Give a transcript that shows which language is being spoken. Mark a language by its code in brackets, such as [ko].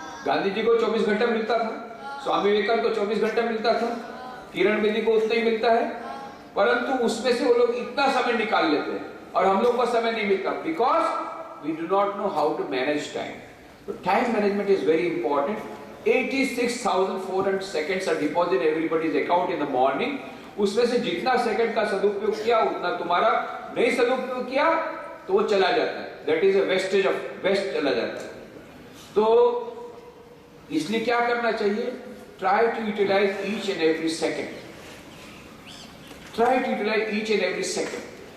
[hi] गांधी जी को 24 घंटा मिलता था, स्वामी विवेकानंद को 24 घंटा मिलता था, किरण बेदी को उतना ही मिलता है। परंतु उसमें से वो लोग इतना समय निकाल लेते हैं और हम लोग को समय नहीं मिलता, [en] Because we do not know how to manage time. तो time management is very important. 86,400 seconds are deposited in everybody's account in the morning. [hi] उसमें से जितना सेकंड का सदुपयोग किया उतना तुम्हारा, नहीं सदुपयोग किया तो वो चला जाता है। [en] that is a wastage of waste, [hi] चला जाता है। तो इसलिए क्या करना चाहिए? [en] Try to utilise each and every second, try to utilise each and every second.